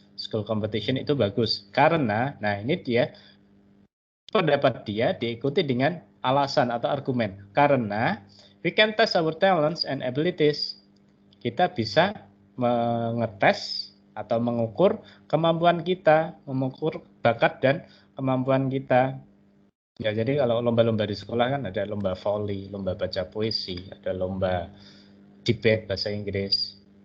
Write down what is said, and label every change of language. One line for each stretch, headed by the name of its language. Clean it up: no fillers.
Indonesian: School competition itu bagus karena, nah ini dia pendapat dia diikuti dengan alasan atau argumen. Karena
English: we can test our talents and abilities.
Indonesian: Kita bisa mengetes atau mengukur kemampuan kita, mengukur bakat dan kemampuan kita. Ya, jadi kalau lomba-lomba di sekolah kan ada lomba volley, lomba baca puisi, ada lomba debate bahasa Inggris.